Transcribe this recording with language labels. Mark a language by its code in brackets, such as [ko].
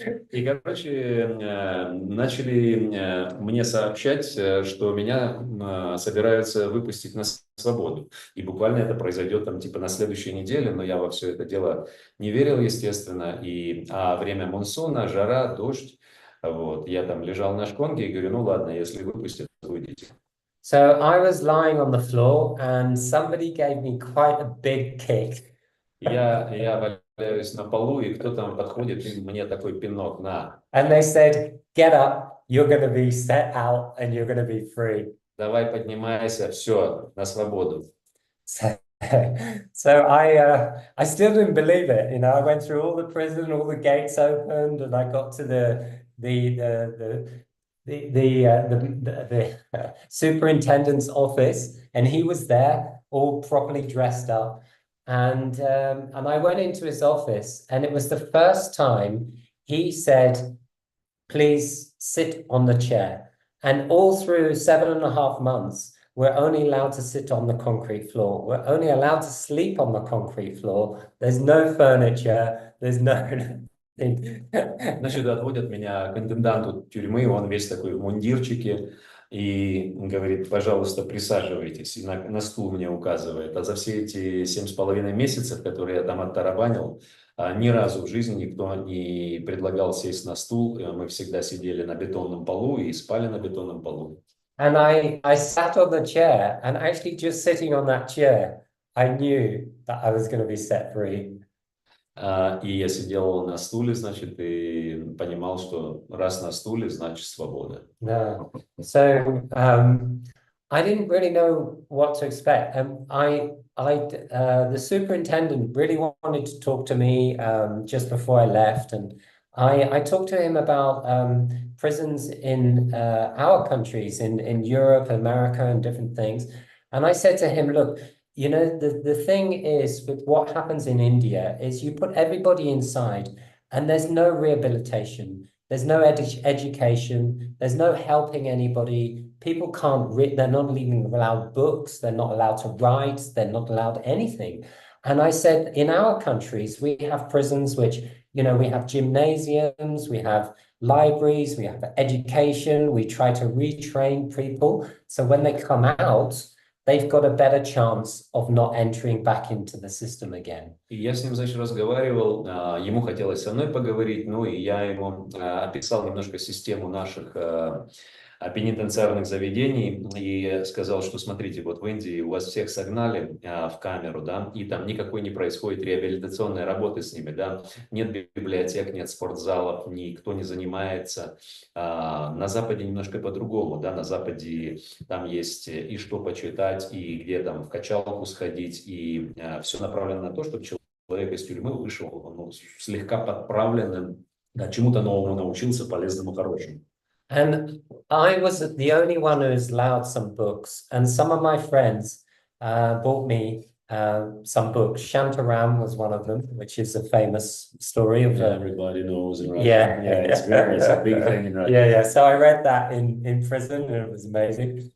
[ru] И, короче, начали мне сообщать, что меня собираются выпустить на свободу. И буквально это произойдет там типа на следующей неделе, но я во все это дело не верил, естественно. А время монсуна, жара, дождь. Вот, я там лежал на шконке и говорю, ну ладно, если выпустят, выйдите. [en] So I was lying on the floor, and somebody gave me quite a big kick. [ru] Я валяюсь на полу, и кто там подходит, и мне такой пинок на. [en] And they said, get up, you're going to be set out and you're going to be free. [ru] Давай поднимайся, все, на свободу. [en] So So I still didn't believe it. You know, I went through all the prison, all the gates opened, and I got to the superintendent's office, and he was there, all properly dressed up. And I went into his office, and it was the first time he said, "Please sit on the chair." And all through 7.5 months, we're only allowed to sit on the concrete floor. We're only allowed to sleep on the concrete floor. There's no furniture. There's no... [ru] Значит, отводят меня к интенданту тюрьмы, он весь такой в мундирчике, и говорит: пожалуйста, присаживайтесь, и на стул мне указывает. А за все эти 7,5 месяцев, которые я там оттарабанил, ни разу в жизни никто не предлагал сесть на стул. Мы всегда сидели на бетонном полу и спали на бетонном полу. [en] And I sat on the chair, and actually just sitting on that chair, I knew that I was going to be set free. [ru] И я сидел на стуле, значит, и понимал, что раз на стуле, значит свобода. [en] No. So I didn't really know what to expect. The superintendent really wanted to talk to me just before I left, and I talked to him about prisons in our countries, in Europe, America, and different things. And I said to him, look, you know, the thing is with what happens in India is you put everybody inside and there's no rehabilitation. There's no education. There's no helping anybody. People can't read. They're not even allowed books. They're not allowed to write. They're not allowed anything. And I said, in our countries, we have prisons which, you know, we have gymnasiums, we have libraries, we have education. We try to retrain people. So when they come out, they've got a better chance of not entering back into the system again. [ru] И я с ним, значит, разговаривал, ему хотелось со мной поговорить, ну и я ему описал немножко систему наших пенитенциарных заведений и сказал, что смотрите, вот в Индии у вас всех согнали в камеру, да, и там никакой не происходит реабилитационной работы с ними, да, нет библиотек, нет спортзалов, никто не занимается. На Западе немножко по-другому, да, на Западе там есть и что почитать, и где там в качалку сходить, и все направлено на то, чтобы человек из тюрьмы вышел, ну, слегка подправленным, чему-то новому научился, полезному, хорошему. [en] And I was the only one who was allowed some books, and some of my friends bought me some books. Shantaram was one of them, which is a famous story of everybody knows in Russia. Yeah, it's a big thing in Russia. Yeah. So I read that in prison, and it was amazing.